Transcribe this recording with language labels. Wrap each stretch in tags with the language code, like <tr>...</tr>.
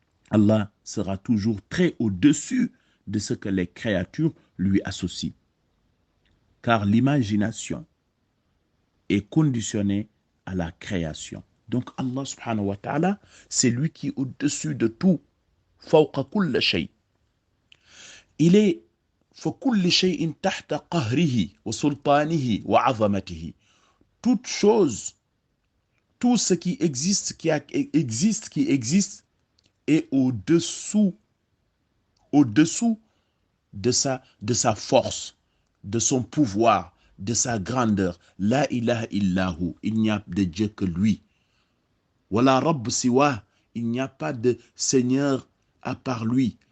<fr>Allah sera toujours très au-dessus de ce que les créatures lui associent. Car l'imagination est conditionnée à la création. Donc Allah subhanahu wa ta'ala, c'est lui qui est au-dessus de tout.</fr> <ar>Fawqa kulli shay.</ar> <fr>Il est</fr> <ar>فكل شيء تحت قهره وسلطانه وعظمته.</ar> <fr>Toute chose, tout ce qui existe, qui existe, est au-dessous de sa force, de son pouvoir, de sa grandeur.</fr> <ar>La ilaha illahu,</ar> <fr>il n'y a de Dieu que lui.</fr> <ar>Wala rabb siwa,</ar> <fr>il n'y a pas de Seigneur à part lui.</fr>